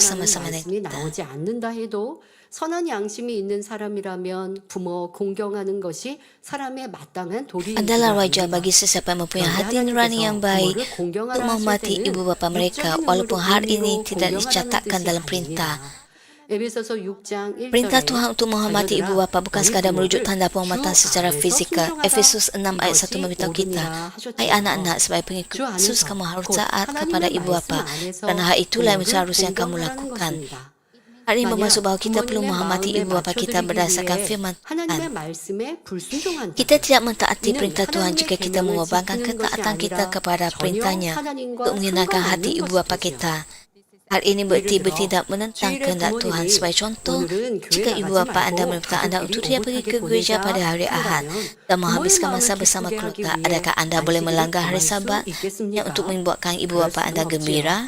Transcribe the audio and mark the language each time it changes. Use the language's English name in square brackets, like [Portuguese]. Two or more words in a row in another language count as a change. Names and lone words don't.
[Malay] bersama-sama dengan [Korean] 말씀이 [Malay] kita. [Korean] 나오지 않는다 해도 선한 양심이 있는 사람이라면 부모 공경하는 것이 사람의 마땅한 [Malay] Adalah [Korean] 도리이기도 [Malay] wajar [Korean] 합니다. [Malay] bagi sesiapa yang mempunyai [Korean] 그런데 [Malay] hati nurani yang [Korean] 하나님께서 [Malay] baik [Korean] 부모를 [Malay] untuk [Korean] 공경하라 하실 [Malay] menghormati [Korean] 때는 [Malay] ibu bapa mereka [Korean] 육적인 [Malay] walaupun hal ini [Korean] 의미로 [Malay] tidak [Korean] 공경하라는 [Malay] dicatatkan [Korean] 뜻이 [Malay] dalam [Korean] 아닙니다. [Malay] perintah. [Korean] 에베소서 6장 1절에 [Malay] Perintah Tuhan untuk menghormati ibu bapa bukan sekadar merujuk tanda penghormatan secara fizikal. Efesus 6 ayat 1 memberitahu kita, hai anak-anak, sebagai pengikut Yesus kamu harus taat kepada ibu bapa, kerana hal itulah yang seharusnya kamu lakukan. Hal ini bermaksud bahawa kita perlu menghormati ibu bapa kita berdasarkan firman [Korean] 하나님의 [Malay] Tuhan. [Korean] 말씀에 불순종한다. [Malay] Kita tidak mentaati perintah Tuhan jika kita mengorbankan ketaatan kita kepada perintahnya untuk menyenangkan hati ibu bapa kita. Hal ini berarti bertindak menentang kehendak Tuhan. Sebagai contoh, jika ibu bapa Anda meminta Anda untuk tidak pergi ke gereja pada hari Ahad dan menghabiskan masa bersama keluarga, adakah Anda boleh melanggar hari Sabat yang untuk membuatkan ibu bapa Anda gembira?